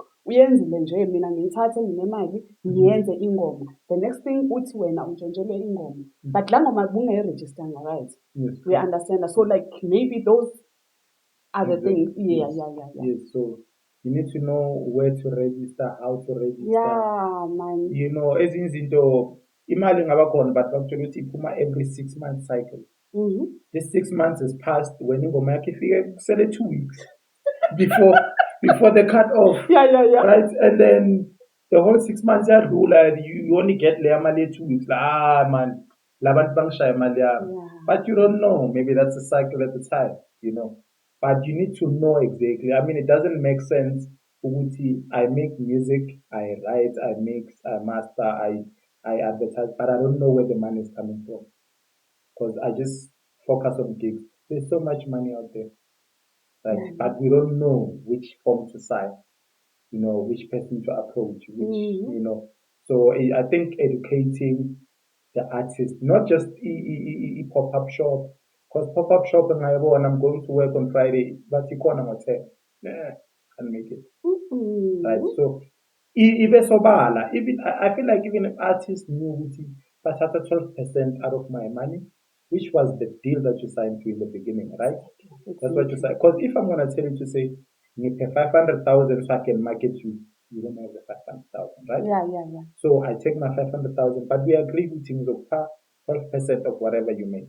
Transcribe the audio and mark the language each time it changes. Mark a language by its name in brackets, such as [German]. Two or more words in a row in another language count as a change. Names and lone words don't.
[Zulu] Uyenzile nje mina ngiyithathe nginemali ngiyenze ingoma. [English] The next thing [Zulu] uthi wena untshontshelwe ingoma. But la ngoma bungayiregisteranga, [English] right? Yes. We understand. So like maybe those are the things. Yeah. Yes, so you need to know where to register, how to register. Yeah, man. You know, [Zulu] ezinye izinto imali ingaba khona but bakutshela ukuthi iphuma [English] every 6 month cycle. This 6 months has passed when [Zulu] ingoma yakho ifike kusele [English] 2 weeks before the cut off. Yeah. Right? And then the whole 6 months yadlula, you only get [Zulu] leya mali [English] 2 weeks. Like, man, [Zulu] labantu bangishaya imali yami. [English] But you don't know. Maybe that's a cycle at the time, you know. But you need to know exactly. I mean, it doesn't make sense. I make music, I write, I mix, I master, I advertise, but I don't know where the money is coming from because I just focus on gigs. There's so much money out there, right? But we don't know which form to sign, you know, which person to approach, which, you know. So I think educating the artist, not just pop-up shop, because pop-up shop and I'm going to work on Friday, but you can't hotel. Nah, can't make it. Right? So [Zulu] ibe sobala. [English] Even I feel like even if artists knew [Zulu] ukuthi bathatha [English] 12% out of my money, which was the deal that you signed to in the beginning, right? That's what you said. Because if I'm gonna tell you to say you pay 500,000 so I can market you, you don't have the 500,000, right? Yeah. So I take my 500,000, but we agree with things of 12% of whatever you make.